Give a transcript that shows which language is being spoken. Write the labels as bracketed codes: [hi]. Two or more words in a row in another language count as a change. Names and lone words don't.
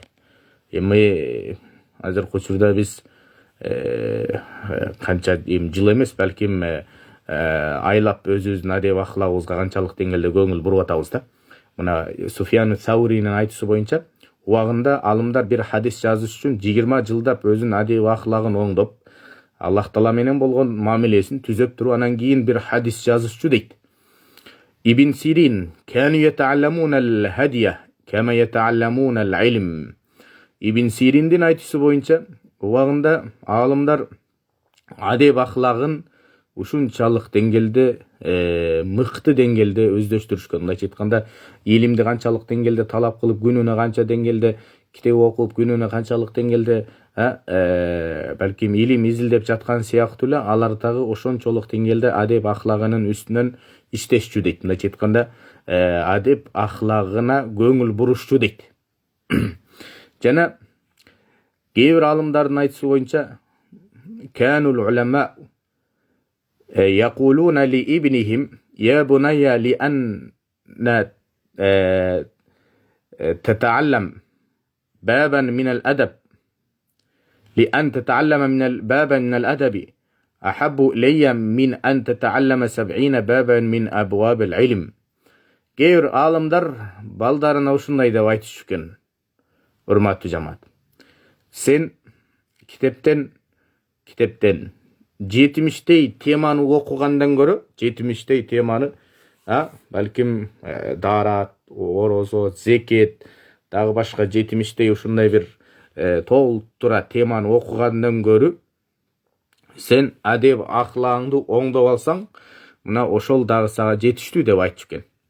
[ky] Эми азыркы учурда биз канча жыл эмес, балким айлап өзүбүздүн адеп ахлагыбызга канчалык деңгээлде көңүл буруп атабыз да. Мына Суфьян Сауринин айтуусу боюнча, убагында алымдар бир хадис жазыш үчүн 20 жылдап өзүнүн адеп ахлагын оңдоп, Аллах Таала менен болгон мамилесин түзөп туруп, анан кийин бир хадис жазышчу дейт. [ar] ابن سيرين كانوا يتعلمون الهدي كما يتعلمون العلم. [ky] Ибн Сириндин айтуусу боюнча, убагында алымдар адеп ахлагын ушунчалык деңгээлде, мыкты деңгээлде өздөштүрүшкөн. Мындайча айтканда, илимди канчалык деңгээлде талап кылып, күнүнө канча деңгээлде китеп окуп, күнүнө канчалык деңгээлде балким илим изилдеп жаткан сыяктуу эле, алар дагы ошончолук деңгээлде адеп ахлагынын үстүнөн иштешчү дейт. Мындайча айтканда, адеп ахлагына көңүл бурушчу дейт. Жана кээ бир алымдардын айтуусу боюнча, [ar] كان العلماء يقولون لابنهم يا بني لأن تتعلم بابا من الأدب لأن تتعلم بابا من الأدب أحب إلي من أن تتعلم 70 بابا من أبواب العلم. [ky] Кейбір алымдар балдарына ушундай деп айтышы экен. Урматтуу жамаат. Сен китептен 70 теманы окугандан көрө, 70 теманы, балким дарат, орозо, зекет, дагы башка 70 ушундай бир толтура теманы окугандан көрө, сен адеп ахлагыңды оңдоп алсаң, мына ошол дагы сага жетиштүү деп айтышы экен.